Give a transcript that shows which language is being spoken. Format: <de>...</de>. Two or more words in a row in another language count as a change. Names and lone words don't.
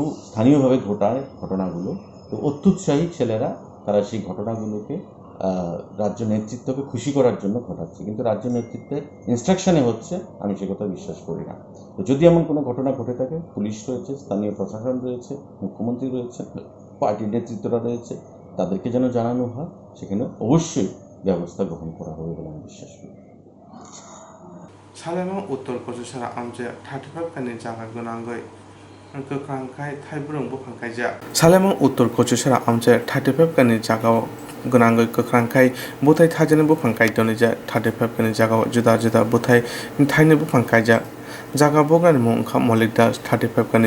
<bn>স্থানীয়ভাবে ঘটায় ঘটনাগুলো তো অত্যুৎসাহী ছেলেরা তারা সেই ঘটনাগুলোকে রাজ্য নেতৃত্বকে খুশি করার জন্য ঘটাচ্ছে কিন্তু রাজ্য নেতৃত্বের ইনস্ট্রাকশনে হচ্ছে আমি সে কথা বিশ্বাস করি না তো যদি এমন কোনো ঘটনা ঘটে থাকে পুলিশ রয়েছে স্থানীয় প্রশাসন রয়েছে মুখ্যমন্ত্রী রয়েছে পার্টির নেতৃত্বরা রয়েছে তাদেরকে যেন জানানো হয় সেখানে অবশ্যই ব্যবস্থা গ্রহণ করা হবে বলে আমি বিশ্বাস করি</bn> <trp>Salamang Uttor Kochusara Amje 35 Kani Jaga Gunangoi Kokrangkai Thaibrung Bupangkaija Salamang Uttor Kochusara Amje 35 Kani Jaga Gunangoi Kokrangkai Butai Thajane Bupangkai Donija 35 Kani Jaga Juda Butai Thaini Bupangkaija Jaga Bogan Mongka Molikda 35 Kani</trp>